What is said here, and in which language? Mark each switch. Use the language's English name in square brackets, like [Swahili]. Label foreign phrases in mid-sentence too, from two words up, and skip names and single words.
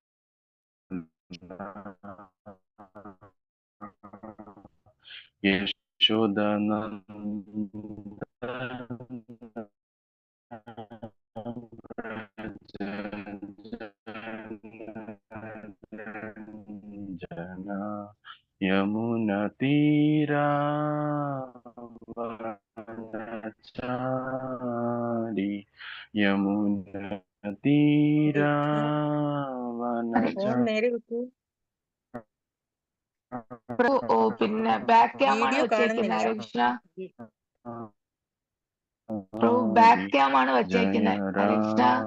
[Sanskrit] यशोदनन्दन जना यमुनतीरावनचारी यमुनतीरावनचारी [Malayalam] പിന്നെ [English] back cam [Malayalam] ആണ് വെച്ചേക്കുന്നത്. ഹരേ കൃഷ്ണ. പ്രഭു [English] back cam [Malayalam] ആണ് വെച്ചേക്കുന്നത്. ഹരേ കൃഷ്ണ.